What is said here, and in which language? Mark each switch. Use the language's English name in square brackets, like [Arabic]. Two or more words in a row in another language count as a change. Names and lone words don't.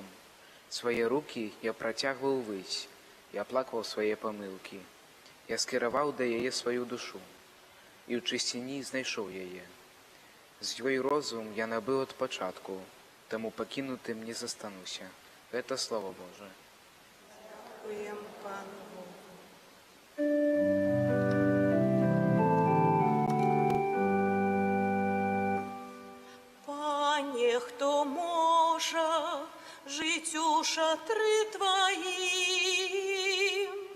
[Belarusian] Свае рукі я працягваў высь, я плакаў свае памылкі. Я скіраваў да яе сваю душу, і ў чысціні знайшоў яе. З ёй розум я набыў ад пачатку, таму пакінутым не застануся. Гэта Слова Божае. [Ukrainian] Дякуємо Пану Богу. Пане, хто може жить у шатрі Твоїм?